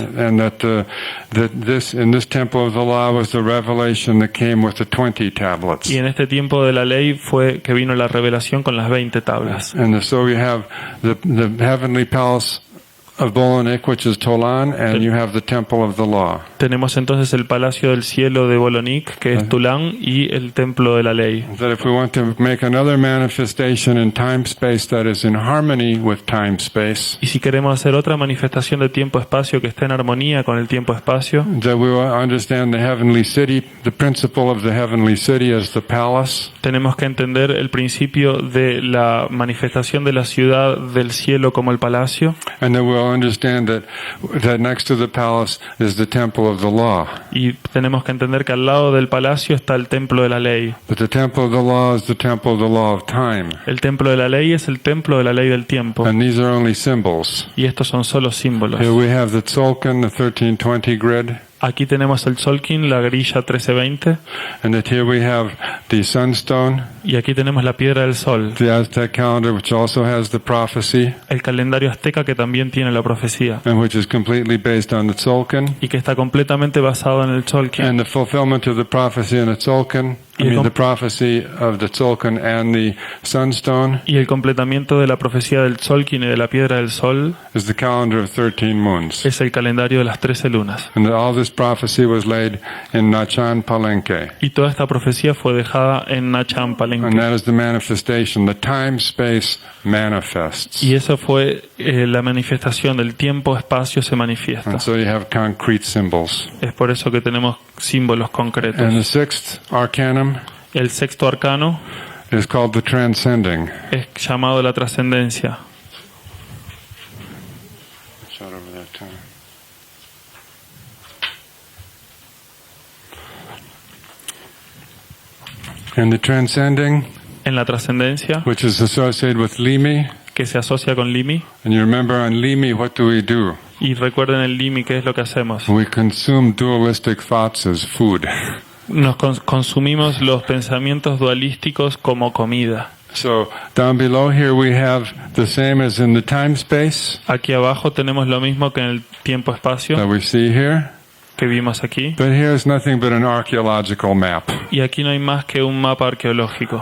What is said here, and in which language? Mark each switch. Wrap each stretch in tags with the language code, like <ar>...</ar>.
<en>And that in this temple of the law was the revelation that came with the 20 tablets.</en> <es>y en este tiempo de la ley fue que vino la revelación con las 20 tablas.</es> <en>And so we have the heavenly palace of Bolonik, which is Tolan, and you have the temple of the law.</en> <es>Tenemos entonces el palacio del cielo de Bolonik, que es Tulán, y el templo de la ley.</es> <en>That if we want to make another manifestation in time space that is in harmony with time space,</en> <es>Y si queremos hacer otra manifestación de tiempo-espacio que esté en armonía con el tiempo-espacio,</es> <en>that we will understand the heavenly city, the principle of the heavenly city as the palace,</en> <es>tenemos que entender el principio de la manifestación de la ciudad del cielo como el palacio,</es> <en>and that we'll also understand that next to the palace is the temple of the law.</en> <es>Y tenemos que entender que al lado del palacio está el templo de la ley.</es> <en>But the temple of the law is the temple of the law of time.</en> <es>El templo de la ley es el templo de la ley del tiempo.</es> <en>And these are only symbols.</en> <es>Y estos son solo símbolos.</es> <en>Here we have the tzolkin, the 1320 grid.</en> <es>Aquí tenemos el tzolkin, la grilla 1320.</es> <en>And that here we have the sunstone,</en> <es>Y aquí tenemos la piedra del sol.</es> <en>the Aztec calendar, which also has the prophecy,</en> <es>El calendario azteca que también tiene la profecía.</es> <en>and which is completely based on the tzolkin.</en> <es>Y que está completamente basado en el tzolkin.</es> <en>And the fulfillment of the prophecy in the tzolkin, the prophecy of the tzolkin and the sunstone,</en> <es>Y el completamiento de la profecía del tzolkin y de la piedra del sol</es> <en>is the calendar of 13 moons.</en> <es>es el calendario de las 13 lunas.</es> <en>And all this prophecy was laid in Nachan Palenque.</en> <es>Y toda esta profecía fue dejada en Nachan</es> <en>And</en> <es>Palenque.</es> <en>that is the manifestation. The time-space manifests.</en> <es>Y eso fue la manifestación del tiempo-espacio se manifiesta.</es> <en>And so you have concrete symbols.</en> <es>Es por eso que tenemos símbolos</es> <en>And</en> <es>concretos.</es> <en>the sixth arcanum</en> <es>El sexto arcano</es> <en>is called the transcending.</en> <es>es llamado la trascendencia.</es> <en>Shut over that time. And the transcending,</en> <es>En la trascendencia,</es> <en>which is associated with Limi,</en> <es>que se asocia con Limi.</es> <en>and you remember on Limi, what do we do?</en> <es>Y recuerden el Limi, ¿qué es lo que hacemos?</es> <en>We consume dualistic thoughts as food.</en> <es>Nos consumimos los pensamientos dualísticos como comida.</es> <en>So down below here we have the same as in the time-space</en> <es>Aquí abajo tenemos lo mismo que en el tiempo-espacio</es> <en>that we see here.</en> <es>que vimos aquí.</es> <en>But here is nothing but an archaeological map.</en> <es>Y aquí no hay más que un mapa arqueológico.</es>